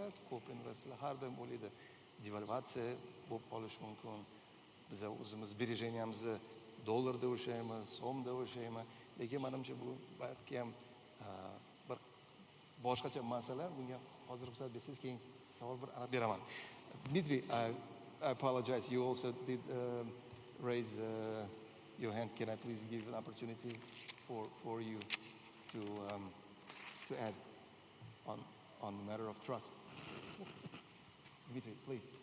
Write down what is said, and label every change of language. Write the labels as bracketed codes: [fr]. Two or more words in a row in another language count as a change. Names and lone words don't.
[uz] Ko'p investorlar har doim o'ylaydi, devalvatsiya bo'lib qolishi mumkin. Biz o'zimiz birjeniyamizni dollarda o'shaymiz, so'mda o'shaymiz. Lekin menimcha bu balki ham bir boshqacha masala. Bunga hozir ruxsat bersangiz keyin savol bir arab beraman. [en] Dmitry, I apologize. You also did raise your hand. Can I please give an opportunity for you to add on the matter of trust? Dmitry, please.